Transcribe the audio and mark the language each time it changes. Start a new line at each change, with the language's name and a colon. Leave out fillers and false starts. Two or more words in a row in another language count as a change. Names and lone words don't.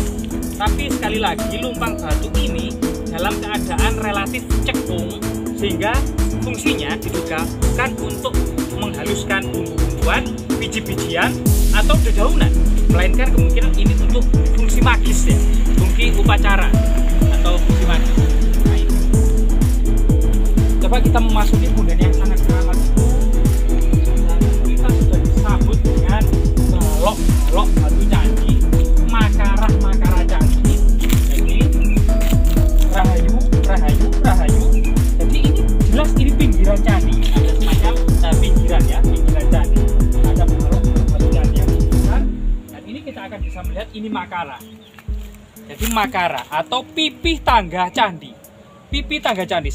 Indonesian: Tapi sekali lagi lumpang batu ini dalam keadaan relatif cekung, sehingga fungsinya diduga bukan untuk menghaluskan bumbu-bumbuan, biji-bijian, atau dedaunan, melainkan kemungkinan ini untuk fungsi magis ya, fungsi upacara atau fungsi magis. Nah, ini. Coba kita memasuki punden yang sangat keramat itu, dan kita sudah disambut dengan balok-balok batu candi, makarah-makarah candi. Jadi Rahayu, Rahayu, Rahayu. Jadi ini jelas ini pinggiran candi, ada semacam pinggiran ya, pinggiran candi. Ada balok-balok batu candi yang besar, dan ini kita akan bisa melihat ini makara. Jadi makara atau pipih tangga candi. Pipih tangga candi.